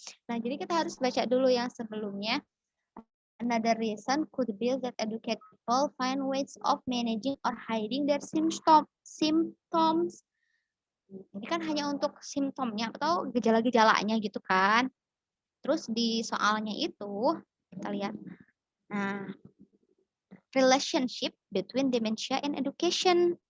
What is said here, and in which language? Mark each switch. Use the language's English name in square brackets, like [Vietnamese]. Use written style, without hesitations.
[Indonesian] Nah, jadi kita harus baca dulu yang sebelumnya. [English] Another reason could be that educated people find ways of managing or hiding their symptoms. [Indonesian] Ini kan hanya untuk simptomnya atau gejala-gejalanya gitu kan. Terus di soalnya itu kita lihat. Nah, [English] relationship between dementia and education.